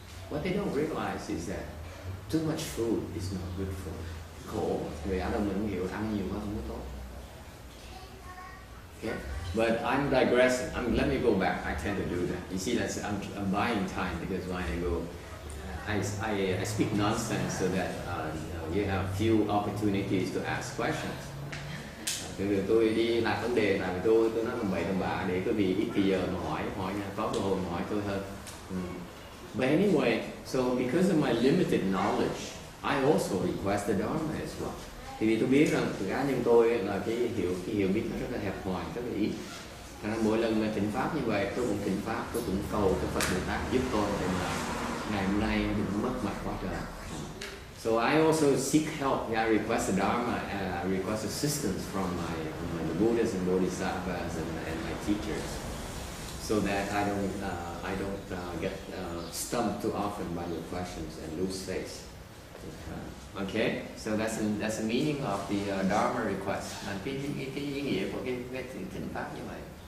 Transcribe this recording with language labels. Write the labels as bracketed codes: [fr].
[en] What they don't realize is that too much food is not good for khổ. [vi] Người Á Đông mình hiểu ăn nhiều quá không có tốt. [en] Okay. But I'm digressing. Let me go back. I tend to do that. You see, I'm buying time because when I go, I speak nonsense so that you have few opportunities to ask questions. [vi] Từ tôi đi đặt vấn đề là tôi nói tầm bậy tầm bạ để có vì ít thời giờ mà hỏi nha, có cơ hội mà hỏi tôi hơn. [en] But anyway, so because of my limited knowledge, I also request the Dharma as well. [vi] Thì vì tôi biết rằng cá nhân tôi là cái hiểu biết nó rất là hẹp hòi, rất là ít. Cho nên mỗi lần mà thỉnh pháp như vậy, tôi cũng thỉnh pháp, tôi cũng cầu cái Phật Bồ Tát giúp tôi để mà ngày hôm nay đừng mất mặt quá trời. [en] So I also seek help. I request the Dharma, I request assistance from the Buddhas and Bodhisattvas and my teachers, so that I don't get stumped too often by your questions and lose face. Okay, so that's the meaning of the Dharma request. [vi] Cái ý nghĩa của cái thỉnh pháp như vậy.